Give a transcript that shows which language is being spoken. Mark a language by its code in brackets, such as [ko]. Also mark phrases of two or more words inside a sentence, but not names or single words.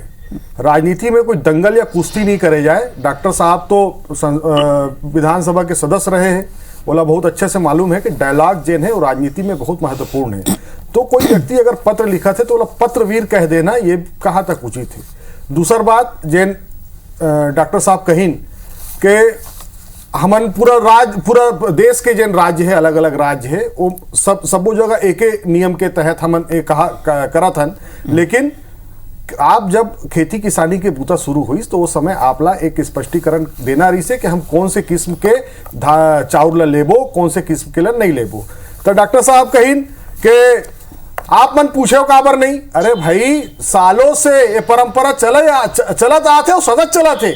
[hne] राजनीति में कोई दंगल या कुश्ती नहीं करे जाए। डॉक्टर साहब तो विधानसभा के सदस्य रहे हैं, बोला बहुत अच्छे से मालूम है कि डायलॉग जेन है वो राजनीति में बहुत महत्वपूर्ण है। तो कोई व्यक्ति अगर पत्र लिखा थे तो बोला पत्रवीर कह देना ये कहाँ तक उचित है। दूसर बात जेन डॉक्टर साहब कहीन के हमन पूरा देश के जन राज्य है, अलग अलग राज्य है, वो सब जगह एक नियम के तहत हमन करत हन। लेकिन आप जब खेती किसानी के बूता शुरू हुई तो उस समय आपला एक स्पष्टीकरण देना रही से कि हम कौन से किस्म के चाउर ला लेबो, कौन से किस्म के ला नहीं लेबो। तो डॉक्टर साहब कहीन के आप मन पूछे काबर नहीं, अरे भाई सालों से ये परंपरा चलत आते और सतत चलत है।